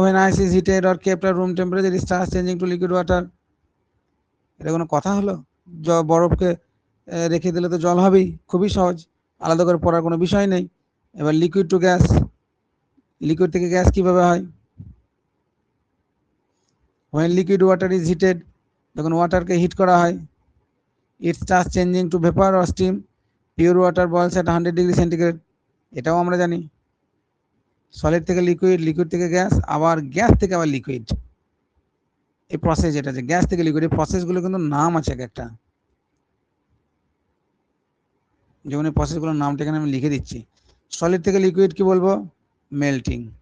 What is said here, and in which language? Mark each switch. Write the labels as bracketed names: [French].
[English] when ice is heated or kept at room temperature it starts changing to liquid water. [Bangla] এটা কোনো কথা হলো? বরফকে রেখে দিলে তো জল হবেই, খুবই সহজ, আলাদা করে পড়ার কোনো বিষয় নেই। এবার লিকুইড টু গ্যাস, লিকুইড থেকে গ্যাস কিভাবে হয়? [English] when liquid water is heated, [Bangla] যখন ওয়াটারকে হিট করা হয়, [English] it starts changing to vapor or steam. Pure water boils at 100 degree centigrade, [Bangla] এটাও আমরা জানি। সলিড থেকে লিকুইড, লিকুইড থেকে গ্যাস, আবার গ্যাস থেকে আবার লিকুইড, এই প্রসেস যেটা আছে গ্যাস থেকে লিকুইড, এই প্রসেসগুলো কিন্তু নাম আছে এক একটা, যেমন এই প্রসেসগুলোর নামটা এখানে আমি লিখে দিচ্ছি। সলিড থেকে লিকুইড কি বলবো? মেল্টিং।